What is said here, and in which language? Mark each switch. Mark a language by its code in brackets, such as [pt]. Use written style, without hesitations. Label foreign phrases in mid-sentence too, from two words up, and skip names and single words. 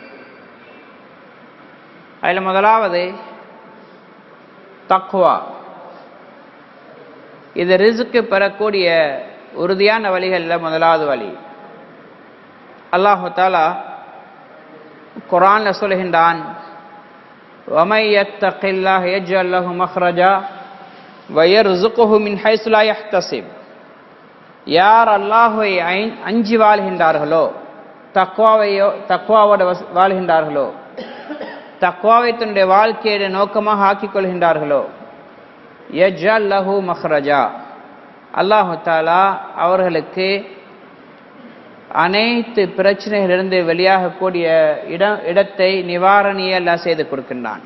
[ta] அதில் முதலாவது தக்வா. இது ரிஸ்க் பெறக்கூடிய உறுதியான வழிகளில் முதலாவது வழி. [ar] الله تعالى [ta] குர்ஆன்ல சொல்கின்றான், [ar] وَمَن يَتَّقِ اللَّهَ يَجْعَل لَّهُ مَخْرَجًا وَيَرْزُقْهُ مِنْ حَيْثُ لَا يَحْتَسِبُ. [ta] யார் அல்லாஹ்வை அஞ்சி வாழ்கின்றார்களோ, தக்வாவோடு வாழ்கின்றார்களோ, தக்வாவை தன்னுடைய வாழ்க்கையை நோக்கமாக ஆக்கிக் கொள்கின்றார்களோ, [ar] يجعل له مخرجا, الله تعالى [ta] அவர்களுக்கு அனைத்து பிரச்சனைகளிலிருந்து வெளியாகக்கூடிய இடத்தை நிவாரணியை அல்லாஹ் செய்து கொடுக்கின்றான்.